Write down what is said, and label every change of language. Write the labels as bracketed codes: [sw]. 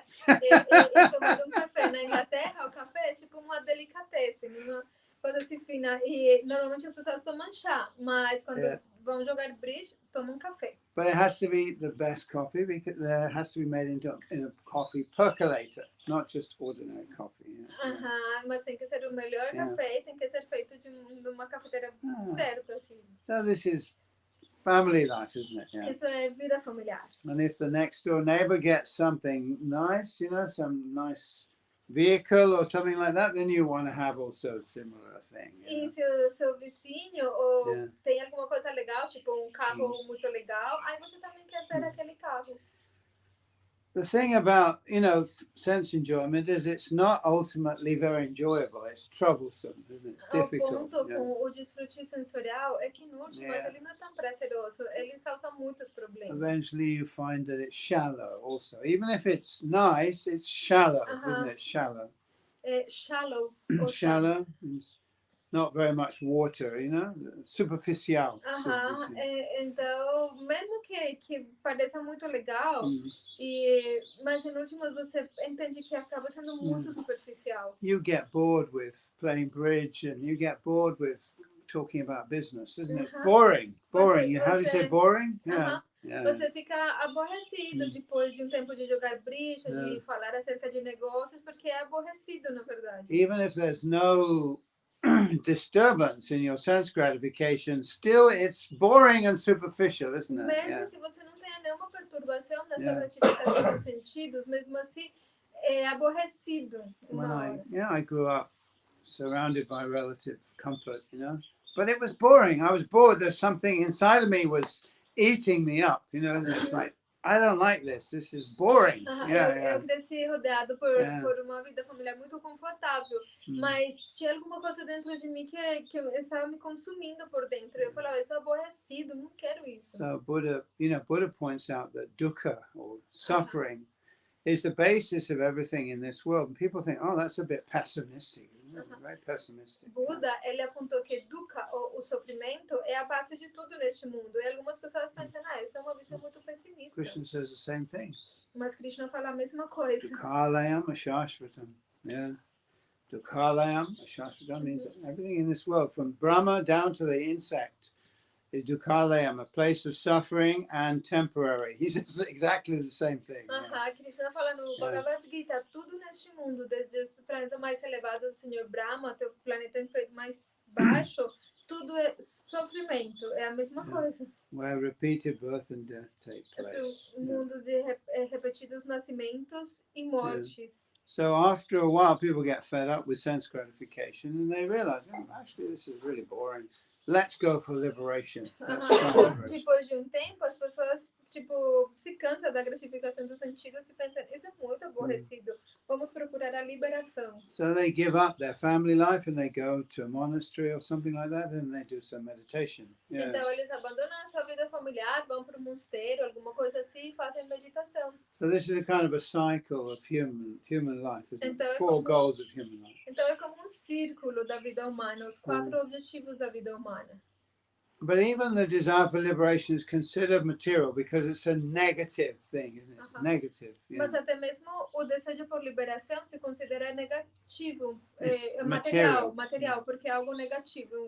[pt] Tomar café na Inglaterra, o café é tipo uma delicatessen, uma coisa assim fina. E normalmente as pessoas tomam chá, mas quando vão jogar bridge, tomam café. [en] But it has to be the best coffee because it has to be made in a coffee percolator, not just ordinary coffee. [pt] Mas tem que ser o melhor café e tem que ser feito de uma cafeteira certa, assim. [en] So this is family life, isn't it? Yeah. [pt] Isso é vida familiar. [en] And if the next door neighbor gets something nice, some nice vehicle or something like that, then you want to have also a similar thing. [pt] E se o seu vizinho ou tem alguma coisa legal, tipo carro muito legal, aí você também quer ter aquele carro. [en] The thing about, sense enjoyment is it's not ultimately very enjoyable. It's troublesome, isn't it? It's difficult. [pt] O ponto com o desfrute sensorial é que no último, mas ele não é tão prazeroso. Ele causa muitos problemas. [en] Eventually you find that it's shallow also. Even if it's nice, it's shallow, isn't it? Shallow. Shallow. Shallow. not very much water, you know, superficial. Aham, [pt] superficial. então, mesmo que pareça muito legal, Mm. mas em últimas você entende que acaba sendo muito superficial. [en] You get bored with playing bridge, and you get bored with talking about business, isn't it? It's boring. Boring. How do you say boring? Yeah. Yeah. [pt] Você fica aborrecido depois de um tempo de jogar bridge, de falar acerca de negócios, porque é aborrecido, na verdade. [en] Even if there's no disturbance in your sense gratification, still it's boring and superficial, isn't it? [pt] Mesmo que você não tenha nenhuma perturbação na sua gratificação dos sentidos, mesmo assim é aborrecido. [en] I grew up surrounded by relative comfort, you know, but it was boring. I was bored. There's something inside of me was eating me up, you know. It's like, I don't like this. This is boring. [pt] Eu cresci rodeado por uma vida familiar muito confortável, mas tinha alguma coisa dentro de mim que eu estava me consumindo por dentro. Eu falava, eu sou aborrecido, não quero isso. [en] So Buddha points out that dukkha, or suffering, is the basis of everything in this world. And people think, oh, that's a bit pessimistic. Very pessimistic. [pt] Buda, ele apontou que dukkha, o sofrimento, é a base de tudo neste mundo. E algumas pessoas pensam, isso é uma visão muito pessimista. [en] Krishna says the same thing. [pt] Mas Krishna fala a mesma coisa. [sa] Dukhalayam ashashvatam. Yeah. [en] Dukhalayam ashashvatam means that everything in this world, from Brahma down to the insect, is dukhalayam, a place of suffering and temporary. He says exactly the same thing. [pt] Krishna fala no Bhagavad Gita, tudo neste mundo, desde o planeta mais elevado do Senhor Brahma até o planeta mais baixo, tudo é sofrimento, é a mesma coisa. [en] Where repeated birth and death take place. [pt] Mundo de repetidos nascimentos e mortes. [en] So after a while, people get fed up with sense gratification, and they realize, oh, actually, this is really boring. Let's go for liberation. [pt] Depois de um tempo, as pessoas se cansam da gratificação dos sentidos e pensam, isso é muito aborrecido. Vamos procurar a liberação. [en] So they give up their family life and they go to a monastery or something like that, and they do some meditation. [pt] Então eles abandonam a sua vida familiar, vão para um mosteiro, alguma coisa assim, e fazem meditação. [en] So this is a kind of a cycle of human life, isn't it? Four goals of human life. [pt] Então é como um círculo da vida humana, os 4 objetivos da vida humana. [en] But even the desire for liberation is considered material because it's a negative thing, isn't it? It's negative. [pt] Mas até mesmo o desejo por liberação se considera negativo, material, porque é algo negativo.